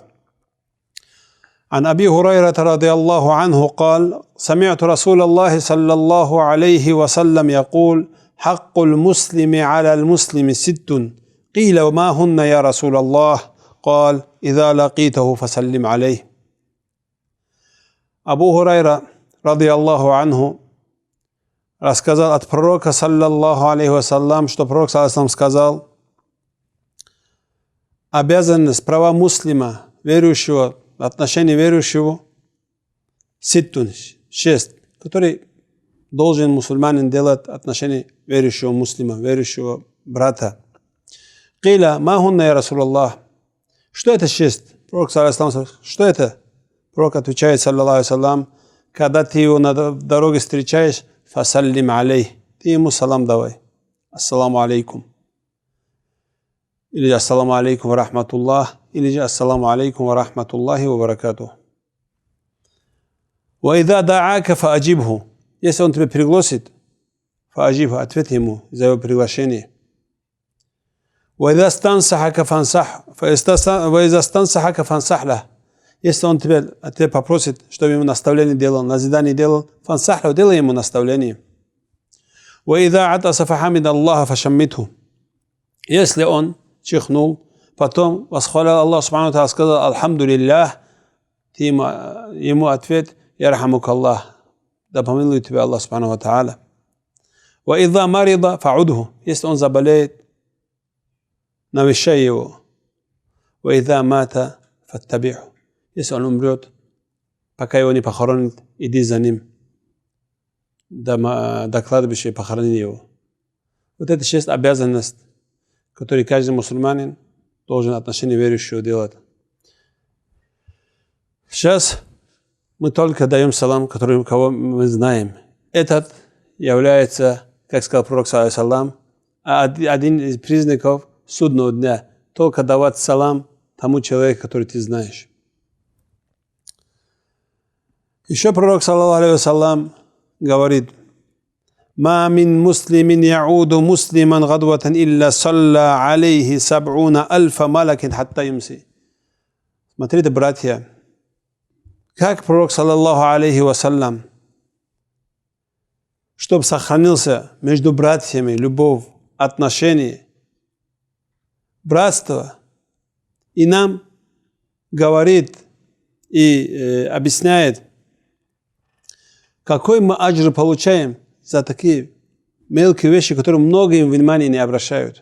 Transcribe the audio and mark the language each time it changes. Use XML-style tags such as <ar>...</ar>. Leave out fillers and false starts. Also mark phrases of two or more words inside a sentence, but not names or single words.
<ar>عن أبي هريرة رضي الله عنه قال: سمعت رسول الله صلى الله عليه وسلم يقول: حق المسلم على المسلم 6. قيل: وما هن يا رسول الله؟ قال: إذا لقيته فسلم عليه. أبو هريرة رضي الله عنه,</ar> <ru>рассказал от пророка,</ru> <ar>صلى الله عليه وسلم,</ar> <ru>что пророк,</ru> <ar>صلى الله عليه,</ar> <ru>сказал: обязанность, права муслима, верующего, отношение верующего, 6, который должен мусульманин делать отношение верующего муслима, верующего брата.</ru> <ar>قيل ما هن يا رسول الله?</ar> <ru>Что это</ru> <ar>6?</ar> <ru>Пророк,</ru> <ar>صلى الله عليه,</ar> <ru>что это? Пророк отвечает,</ru> <ar>صلى الله عليه,</ar> <ru>когда ты его на дороге встречаешь,</ru> <ar>فسلم عليه,</ar> <ru>ты ему салам давай.</ru> <ar>السلام عليكم. Или السلام عليكم ورحمة الله,</ar> <ru>или же</ru> <ar>السلام عليكم ورحمة الله وبركاته. وإذا دعاك فأجبه,</ar> <ru>если он тебя пригласит, фааджибху, ответь ему за его приглашение.</ru> <ar>وإذا استنصحك فانصح وإذا استنصحك فانصح له,</ar> <ru>если он тебя попросит, чтобы ему наставление делал, назидание делал,</ru> <ar>فانصح له,</ar> <ru>делай ему наставление.</ru> <ar>وإذا عطس فحمد الله فشمته,</ar> <ru>если он чихнул, потом восхвалял</ru> <ar>الله سبحانه و,</ar> <ru>сказал Альхамдулиллах, ты ему ответ:</ru> <ar>يرحمك الله,</ar> <ru>да помилует тебя</ru> <ar>الله سبحانه وتعالى. وإذا مرض فعده,</ar> <ru>если он заболеет, навещай его.</ru> <ar>وإذا مات فاتبعه,</ar> <ru>если он умрет, пока его не похоронят, иди за ним до кладбища и похорони его. Вот это 6 обязанностей, которые каждый мусульманин должен отношение верующего делать. Сейчас мы только даем салам, кого мы знаем. Этот является, как сказал пророк, салам, один из признаков судного дня. Только давать салам тому человеку, который ты знаешь. Еще пророк,</ru> <ar>صلى الله عليه وسلم, говорит: ما من مسلم يعود مسلما غدوة إلا صلى عليه 70,000 ملك حتى يمسي.</ar> <ru>Смотрите, братья, как пророк,</ru> <ar>صلى الله عليه وسلم,</ar> <ru>чтобы сохранился между братьями любовь, отношения, братство, и нам говорит и объясняет, какой мы аджр получаем за такие мелкие вещи, которые многие внимания не обращают.</ru>